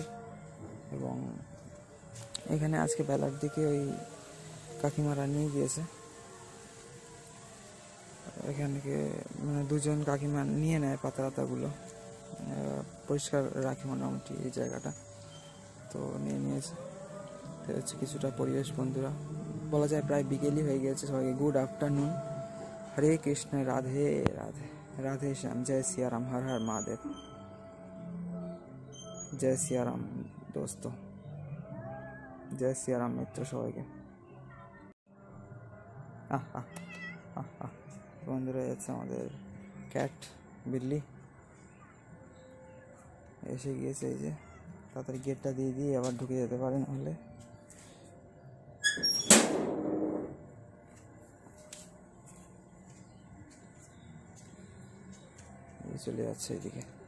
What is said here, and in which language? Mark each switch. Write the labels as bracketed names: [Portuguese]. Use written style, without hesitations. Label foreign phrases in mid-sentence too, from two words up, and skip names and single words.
[Bangla] এবং এখানে আজকে বেলার দিকে ওই কাকিমারা নিয়ে গিয়েছে, এখানকে মানে দুজন কাকিমা নিয়ে নেয় পাতাগুলো, পরিষ্কার রাখে মোটামুটি এই জায়গাটা। তো নিয়েছে। তো হচ্ছে কিছুটা পরিবেশ বন্ধুরা, বলা যায় প্রায় বিকেলই হয়ে গিয়েছে। সবাইকে [English] good afternoon, [Bangla] হরে কৃষ্ণ, রাধে রাধে, রাধে শ্যাম, জয় সিয়ারাম, হর হর মহাদেব, [Hindi] जय सियाराम दोस्तों, जय सियाराम मित्र সবাইকে। [Bangla] বন্ধুরা যাচ্ছে আমাদের ক্যাট বিল্লি এসে গিয়েছে। এই যে তাড়াতাড়ি গেটটা দিয়ে দিয়ে আবার ঢুকে যেতে পারে, নাহলে চলে যাচ্ছে এইদিকে।